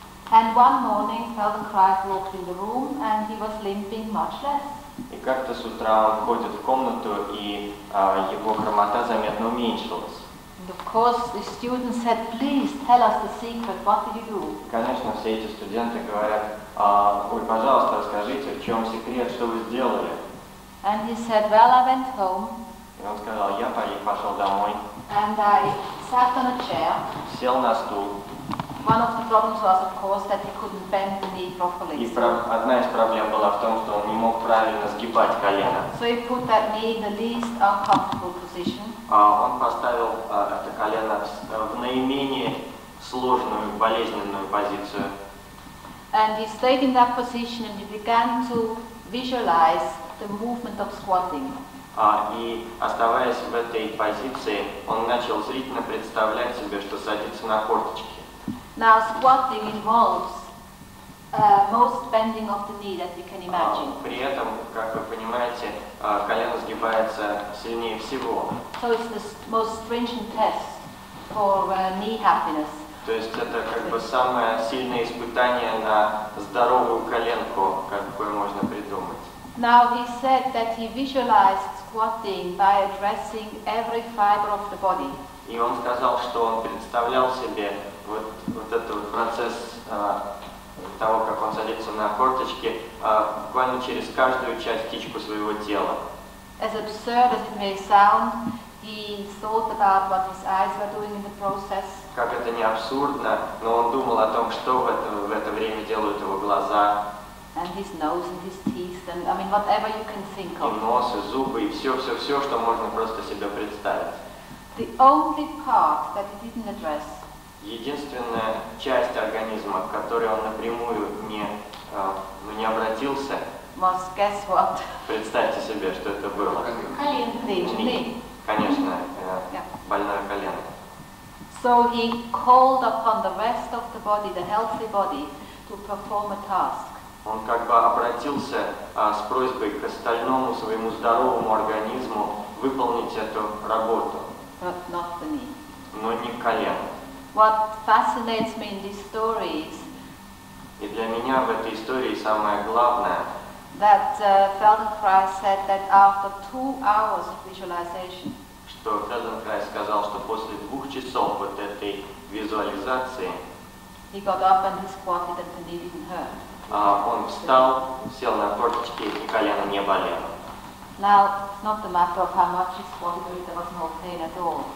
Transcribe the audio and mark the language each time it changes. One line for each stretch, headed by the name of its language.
English: And one morning Feldenkrais walked in the room and he was limping much less.
Russian: И как-то с утра он ходит в комнату, и его хромота заметно уменьшилась.
English: And of course the students said, please tell us the secret, what did you do?
Russian: Конечно, все эти студенты говорят, ой, пожалуйста, расскажите, в чем секрет, что вы сделали?
English: And he said, well, I went home.
Russian: И он сказал, я пошел домой,
English: And I sat on a chair.
Russian: сел на стул.
English: one of the problems was, of course, that he couldn't bend the knee properly.
Russian: И одна из проблем была в том, что он не мог правильно сгибать колено.
English: So he put that knee in the least uncomfortable position.
Russian: Он поставил это колено в наименее сложную, болезненную позицию.
English: And he stayed in that position and he began to visualize the movement of squatting.
Russian: И оставаясь в этой позиции, он начал зрительно представлять себе, что садится на корточки.
English: Now squatting involves most bending of the knee that you can imagine.
Russian: При этом, как вы понимаете, колено сгибается сильнее всего.
English: So it's the most stringent test for knee happiness.
Russian: То есть это как бы самое сильное испытание на здоровую коленку, какое можно придумать.
English: Now he said that he visualized squatting by addressing every fiber of the body.
Russian: И он сказал, что он представлял себе вот этот процесс того, как он садится на корточки, буквально через каждую частичку своего тела.
English: As absurd as it may sound, he thought about what his eyes were doing in the process.
Russian: Как это не абсурдно, но он думал о том, что в это время делают его глаза.
English: And his nose and his teeth and I mean whatever you can think of.
Russian: И нос, и зубы, и все, что можно просто себе представить.
English: The only part that he didn't address.
Russian: Единственная часть организма, к которой он напрямую не обратился.
English: Was guess what?
Russian: Представьте себе, что это было.
English: Knee.
Russian: Конечно, больное колено.
English: So he called upon the rest of the body, the healthy body, to perform a task.
Russian: Он как бы обратился с просьбой к остальному своему здоровому организму выполнить эту работу.
English: But not the knee.
Russian: Но не колено.
English: What fascinates me in this story is
Russian: И для меня в этой истории самое главное,
English: that Feldenkrais said that after 2 hours of visualization,
Russian: что Фельденкрайза сказал, что после 2 часов вот этой визуализации
English: he got up and he squatted and the knee didn't hurt.
Russian: Он встал, сел на корточки, и колено не болело.
English: Now, it's not a matter of how much he squatted, but there was no pain at all.